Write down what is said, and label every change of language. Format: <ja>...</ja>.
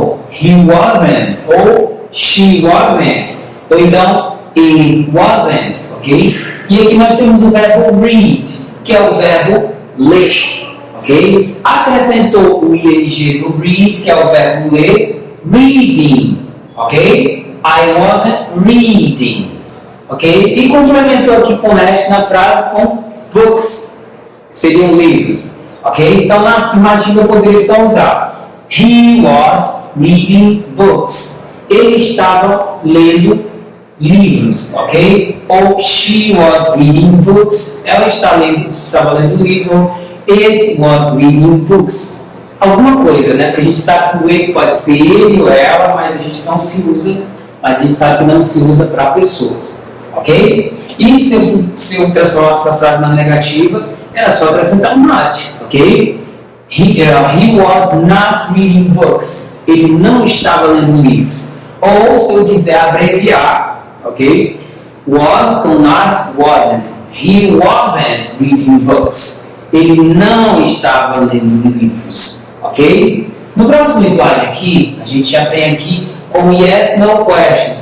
<en>He wasn't, ou she wasn't, ou então it wasn't, ok?</en> <pt>E aqui nós temos o verbo read, que é o verbo ler, ok? Acrescentou o ing no read, que é o verbo ler, reading, ok?</pt> <en>I wasn't reading, ok?</en> <pt>E complementou aqui com o resto na frase com books, seriam livros, ok? Então na afirmativa eu poderia só usar</pt> <en>he was reading books.</en> <pt>Ele estava lendo livros, ok?</pt> <en>Ou she was reading books.</en> <pt>Ela estava lendo livro.</pt> <en>It was reading books.</en> <pt>Alguma coisa, né? Porque a gente sabe que o it pode ser ele ou ela, mas a gente não se usa, mas a gente sabe que não se usa para pessoas, ok? E se eu transformar essa frase na negativa, era só acrescentar um not, ok?</pt> <en>He was not reading books.</en> <pt>Ele não estava lendo livros. Ou se eu quiser abreviar, ok?</pt> <en>Was com not, wasn't. He wasn't reading books.</en> <pt>Ele não estava lendo livros, ok? No próximo slide aqui, a gente já tem aqui como yes, no questions.</pt>